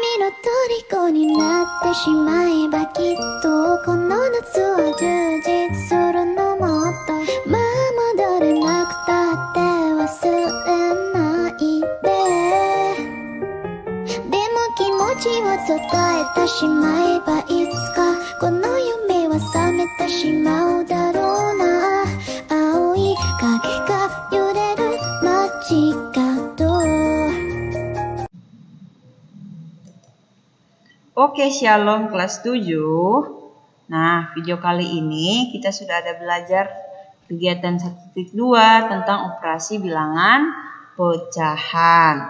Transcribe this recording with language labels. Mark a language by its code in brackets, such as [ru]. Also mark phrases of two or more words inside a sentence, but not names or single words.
[ja] 虜になってしまえばきっとこの夏は充実するのもっとまあ戻れなくたって忘れないででも気持ちを伝えてしまえばいつかこの夢は覚めてしまうだろうな青い影が揺れる街角 [id] Oke, Shalom kelas 7. Nah, video kali ini kita sudah ada belajar kegiatan 1.2 tentang operasi bilangan pecahan.